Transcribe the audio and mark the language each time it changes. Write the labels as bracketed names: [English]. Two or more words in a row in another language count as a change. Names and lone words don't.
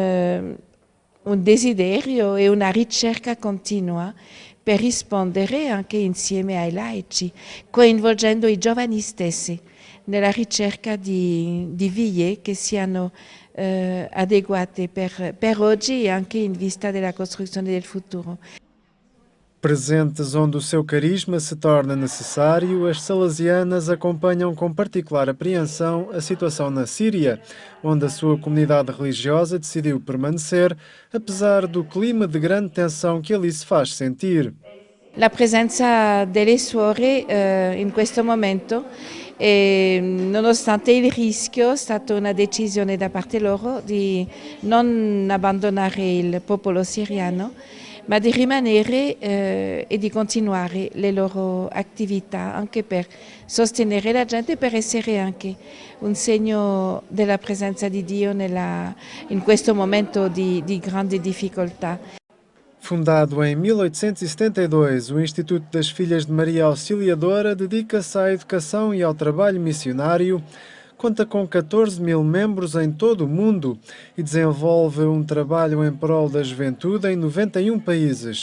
[Italian] un desiderio e una ricerca continua per rispondere anche insieme ai laici, coinvolgendo i giovani stessi nella ricerca di vie che siano adeguate per oggi e anche in vista della costruzione del futuro. [Portuguese] Presentes onde o seu carisma se torna necessário, as salesianas acompanham com particular apreensão a situação na Síria, onde a sua comunidade religiosa decidiu permanecer, apesar do clima de grande tensão que ali se faz sentir. [Italian] La presenza delle suore in questo momento, nonostante il rischio, è stata una decisione da parte loro di non abbandonare il popolo siriano, ma di rimanere e di continuare le loro attività anche per sostenere la gente, per essere anche un segno della presenza di Dio in questo momento di grande difficoltà. [Portuguese] Fundado em 1872, o Instituto das Filhas de Maria Auxiliadora dedica-se à educação e ao trabalho missionário, conta com 14.000 membros em todo o mundo e desenvolve um trabalho em prol da juventude em 91 países.